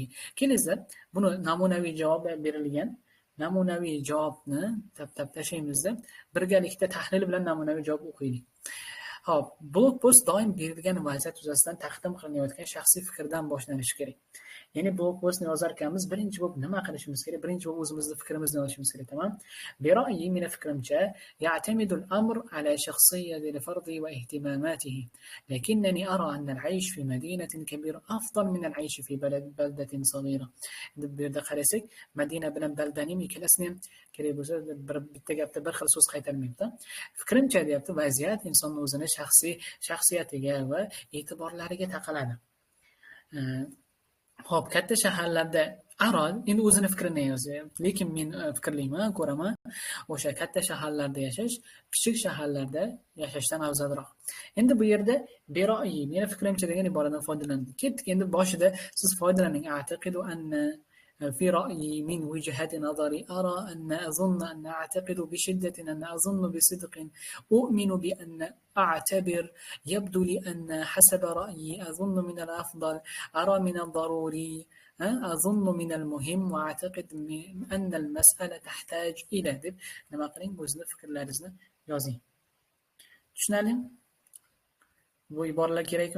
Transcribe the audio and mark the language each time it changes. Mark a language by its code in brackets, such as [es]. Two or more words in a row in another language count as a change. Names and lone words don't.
[uz] Kelingizda buni namunaviy javob berilgan. Namunaviy javobni tap tashlaymizda birgalikda tahlil bilan namunaviy javob o'qiylik. Xo'p, blog post doim berilgan vaziyat yuzasidan taqdim qilinayotgan shaxsiy fikrdan boshlanishi kerak. ya'ni blog postni yozar ekanmiz, birinchi bo'lib nima qilishimiz kerak? Birinchi bo'lib o'zimizni fikrimizni yozishimiz kerak, tamam? [ar] برأيي من fikrimcha يعتمد الأمر على شخصية الفرد واهتماماته لكنني أرى أن العيش في مدينة كبيرة أفضل من العيش في بلدة صغيرة. [uz] bu yerda qarasak, Madina bilan baldaning ikkalasini ham kerak bo'lsa bitta gapda bir xil so'z qaytarmayapti. Fikrimcha deyapti, vaziyat insonning o'zini shaxsiyatiga va e'tiborlariga taqaladi. Xo'p, katta shaharlarda Arol endi o'zini fikrini yozyapti, lekin men fikrlayman, ko'raman, o'sha katta shaharlarda yashash kichik shaharlarda yashashdan afzalroq. Endi bu yerda beroyi, meni fikrimcha degan iboradan foydalandik. Ketdik, endi boshida siz foydalaning. [ar] أعتقد أن في رأيي من وجهة نظري أرى أن أظن أن أعتقد بشدة أن أظن بصدق أؤمن بأن أعتبر يبدو لي أن حسب رأيي أظن من الأفضل أرى من الضروري أظن من المهم وأعتقد أن المسألة تحتاج إلى [uz] deb nima qiling, o'zini fikrlaringizni yozing. Tushunarlimi? Bu iboralar kerakmi?